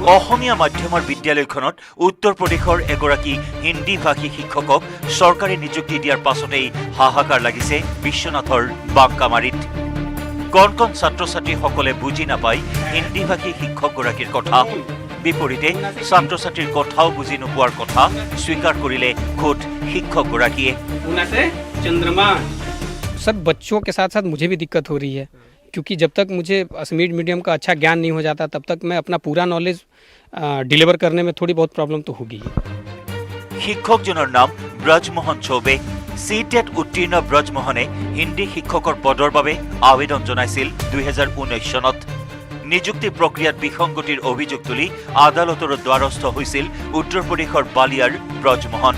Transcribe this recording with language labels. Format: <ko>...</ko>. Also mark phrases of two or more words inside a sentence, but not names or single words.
<as>অসমীয়া মাধ্যমৰ বিদ্যালয়খনত উত্তৰ প্ৰদেশৰ এগৰাকী হিন্দী ভাষী শিক্ষকক চৰকাৰে নিযুক্তি দিয়াৰ পাছতেই হাহাকাৰ লাগিছে বিশ্বনাথৰ বাংকামাৰীত। কণ কণ ছাত্ৰ ছাত্ৰীসকলে বুজি নাপায় হিন্দী ভাষী শিক্ষকগৰাকীৰ কথা। বিপৰীতে ছাত্ৰ ছাত্ৰীৰ কথাও বুজি নোপোৱাৰ কথা স্বীকাৰ কৰিলে খোদ শিক্ষকগৰাকীয়ে।</as> <hi>सर बच्चों के साथ साथ मुझे भी दिक्कत हो रही है, क्योंकि जब तक मुझे असमीर मीडियम का अच्छा ज्ञान नहीं हो जाता तब तक मैं अपना पूरा</hi> <en>knowledge deliver</en> <hi>करने में थोड़ी बहुत प्रॉब्लम तो होगी।</hi> <as>শিক্ষকজনৰ নাম ব্ৰজমোহন চৌবে। CTET উত্তীৰ্ণ ব্ৰজমোহনে হিন্দী শিক্ষকৰ পদৰ বাবে আবেদন জনাইছিল 2019 চনত। নিযুক্তি প্ৰক্ৰিয়াত বিসংগতিৰ অভিযোগ তুলি আদালতৰ দ্বাৰস্থ হৈছিল উত্তৰ প্ৰদেশৰ বালিয়াৰ ব্ৰজমোহন।</as>